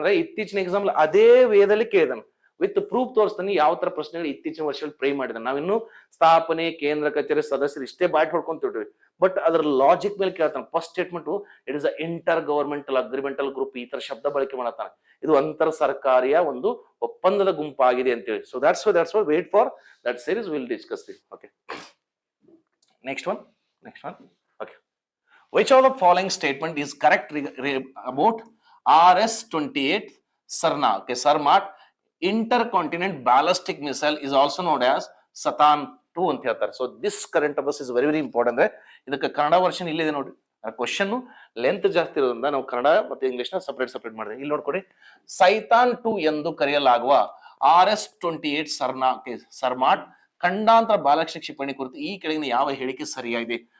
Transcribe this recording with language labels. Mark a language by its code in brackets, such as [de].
[kn] ಅಂದ್ರೆ ಇತ್ತೀಚಿನ ಎಕ್ಸಾಂಪಲ್ ಅದೇ ವೇದಲ್ಲಿ ಕೇಳಿದಾನೆ, ವಿತ್ ಪ್ರೂಫ್ ತೋರಿಸ್ತಾನೆ ಯಾವ ತರ ಪ್ರಶ್ನೆಗಳು ಇತ್ತೀಚಿನ ವರ್ಷದಲ್ಲಿ ಪ್ರೇ ಮಾಡಿದಾನೆ. ನಾವಿನ್ನು ಸ್ಥಾಪನೆ, ಕೇಂದ್ರ ಕಚೇರಿ ಸದಸ್ಯರು ಇಷ್ಟೇ ಬಾಟ್ ಹೊಡ್ಕೊಂತಿದ್ವಿ. ಬಟ್ ಅದರ ಲಾಜಿಕ್ ಮೇಲೆ ಕೇಳ್ತಾನೆ. [en] first statement it is intergovernmental agreemental group, [kn] ಈ ತರ ಶಬ್ದ ಬಳಕೆ ಮಾಡತಾನೆ. ಇದು ಅಂತರ್ ಸರ್ಕಾರಿಯ ಒಂದು ಒಪ್ಪಂದದ ಗುಂಪಾಗಿದೆ ಅಂತೇಳಿ. [en] So that's why wait for that series, we'll discuss this. Okay, next one. Okay, which of the following statement is correct about RS-28 Sarna? Okay, Sarmat intercontinental ballistic missile is also known as Satan 2 [kn] ಅಂತ ಹೇಳ್ತಾರೆ. [en] So this current affairs is very important. [kn] ಅಂದ್ರೆ ಇದಕ್ಕೆ Kannada version ಇಲ್ಲಿದೆ ನೋಡ್ರಿ. Question length ಜಾಸ್ತಿ ಇರೋದ್ರಿಂದ ನಾವು ಕನ್ನಡ ಮತ್ತು ಇಂಗ್ಲಿಷ್ ನ ಸಪರೇಟ್ ಮಾಡಿದೆ. ಇಲ್ಲಿ ನೋಡ್ಕೊಡಿ, ಸೈತಾನ್ 2 ಎಂದು ಕರೆಯಲಾಗುವ RS-28 ಸರ್ಮಾಟ್ ಖಂಡಾಂತರ ಬಾಲಕ್ಷ ಕ್ಷಿಪಣಿ ಕುರಿತು ಈ ಕೆಳಗಿನ ಯಾವ ಹೇಳಿಕೆ ಸರಿಯಾಗಿದೆ?